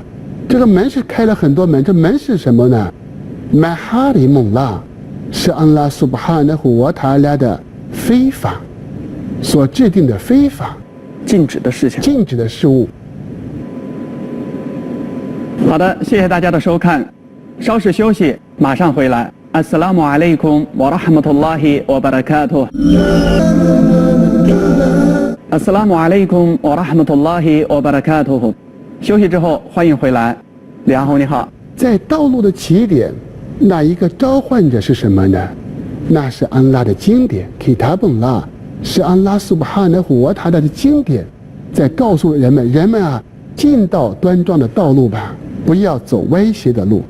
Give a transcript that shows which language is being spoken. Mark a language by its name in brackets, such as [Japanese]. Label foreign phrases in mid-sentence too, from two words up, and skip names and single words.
[Chinese] 这个门是开了很多门，这门是什么呢？麦哈里蒙拉是 [Arabic] الله سبحانه وتعالى [Chinese] 的非法所制定的非法禁止的事情，禁止的事物。好的，谢谢大家的收看，稍事休息，马上回来。 [Arabic] السلام عليكم و رحمة الله و بركاته. السلام عليكم و رحمة الله و بركاته. [Chinese] 休息之后，欢迎回来。李安红你好。在道路的起点，那一个召唤者是什么呢？那是安拉的经典 Kitabullah， 是 [Arabic] الله سبحانه وتعالى [Chinese] 的经典，在告诉人们啊，进到端庄的道路吧，不要走歪斜的路。